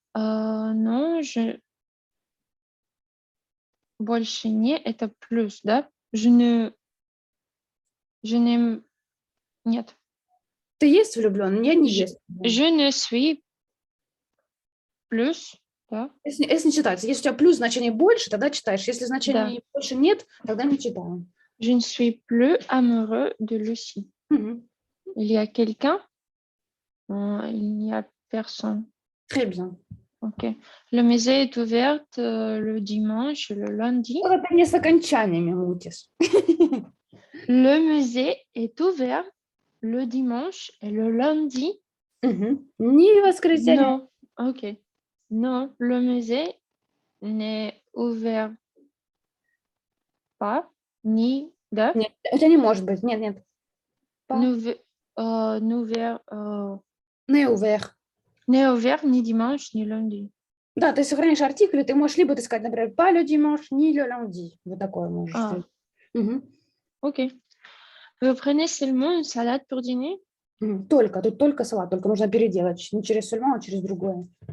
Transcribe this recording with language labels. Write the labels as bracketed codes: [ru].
[ru] Non, больше не, это плюс, да? [fr] Je n'aime... [ru] Нет. Ты есть влюблен? Я не есть. [fr] Je ne suis plus, да? [ru] Если не читается. Если у тебя плюс значение больше, тогда читаешь. Если значения больше нет, тогда не читаем. [fr] Je ne suis plus amoureux de Lucie. Мгм. Il y a quelqu'un? Il n'y a personne. Très bien. Ok. Le musée est ouvert le dimanche et le lundi. [ru] Вот ты мне с окончаниями мутишь. [fr] Le musée est ouvert le dimanche et le lundi. [ru] Мгм. Ни воскресенье. [fr] Non. Ok. Non, le musée n'est ouvert pas, ni да? [ru] Нет, у тебя не может быть. Нет, нет. Pas. Не ouvert. [fr] N'est ouvert ni dimanche ni lundi. [ru] Да, ты сохраняешь артикль, и ты можешь либо сказать, например, [fr] pas le dimanche, ni le lundi. [ru] Вот такое можешь сделать. Мгм. [fr] Ok. Vous prenez seulement une salade pour dîner? [ru] Только, тут только салат, только нужно переделать. Не через сульман, а через другое.